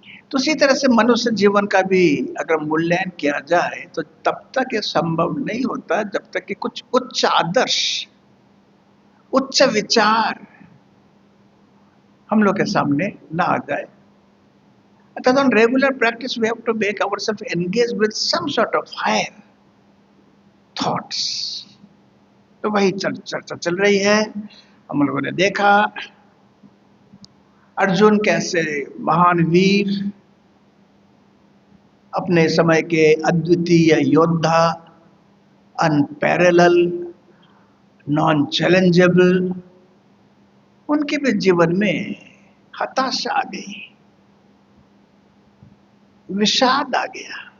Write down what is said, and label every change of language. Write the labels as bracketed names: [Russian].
[Hindi] तो उसी तरह से मनुष्य जीवन का भी अगर मूल्यांकन किया जाए तो तब तक ये संभव नहीं होता जब तक कि कुछ उच्च आदर्श, उच्च विचार हम लोग के सामने ना आ जाए। अर्थात [English] on regular practice we have to make ourselves engage with some sort of higher thoughts। [Hindi] तो वही चर्चा चल रही है। हम लोगों ने देखा अर्जुन कैसे महान वीर, अपने समय के अद्वितीय योद्धा, अनपैरेलल, नॉन चैलेंजेबल, उनके भी जीवन में हताशा आ गई, विषाद आ गया।